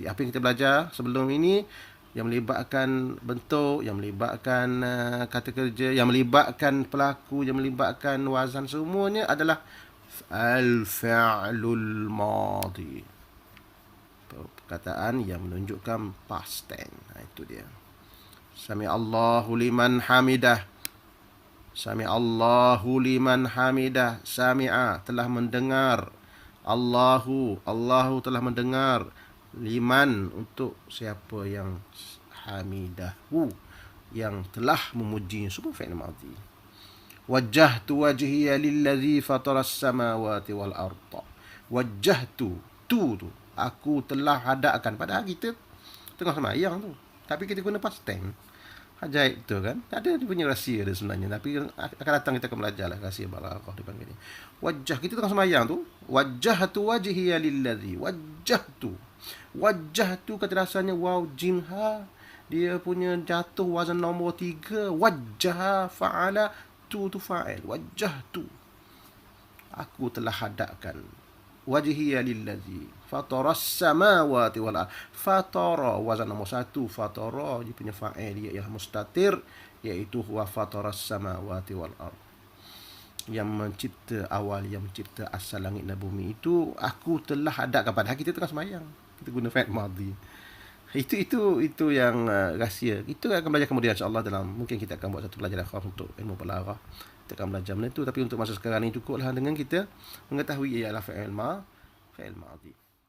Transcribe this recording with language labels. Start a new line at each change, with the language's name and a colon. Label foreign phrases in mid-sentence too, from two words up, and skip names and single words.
Malay: Apa yang kita belajar sebelum ini yang melibatkan bentuk, yang melibatkan kata kerja, yang melibatkan pelaku, yang melibatkan wazan, semuanya adalah
Arabic: الفعل الماضي.
English: Perkataan yang menunjukkan past tense.
Malay: Itu dia.
Arabic: سمع الله لمن حمده. سمع الله لمن حمده.
Malay: Sami'a telah mendengar. Allahu telah mendengar. Liman untuk siapa yang hamidahu, yang telah memuji. Semua
Arabic: فعل ماضي. وجهت وجهي للذي فطر السماوات والأرض.
Malay: Wajjahtu tu aku telah hadapkan. Padahal kita tengah sembahyang tu, tapi kita guna
English: past tense.
Malay: Ajaib tu kan. Ada dia punya rahsia dia sebenarnya, tapi akan datang kita akan belajar lah rahsia balaghah dipanggil ni. Wajah, kita tengah sembahyang tu,
Arabic: وجهت وجهي للذي.
Malay: Wajjahtu kata rasanya waw jim ha, dia punya jatuh wazan nombor 3.
Arabic: وجه فعل, tu fa'il.
Malay: Wajjahtu, aku telah hadapkan.
Arabic: وجهي للذي فطر السماوات والأرض.
Malay: Fatara wazan nombor 1. Fatara dia punya fa'il ialah mustatir, iaitu
Arabic: هو فطر السماوات والأرض.
Malay: Yang mencipta awal, yang mencipta asal langit dan bumi itu aku telah hadapkan. Padahal kita tengah sembahyang, kita guna
Arabic: فعل ماضي.
Malay: Itu yang rahsia. Itu akan belajar kemudian insya-Allah. Mungkin kita akan buat satu pelajaran khas untuk ilmu balaghah. Kita akan belajar benda itu, tapi untuk masa sekarang ni cukuplah dengan kita mengetahui ialah
Arabic: فعل ماضي.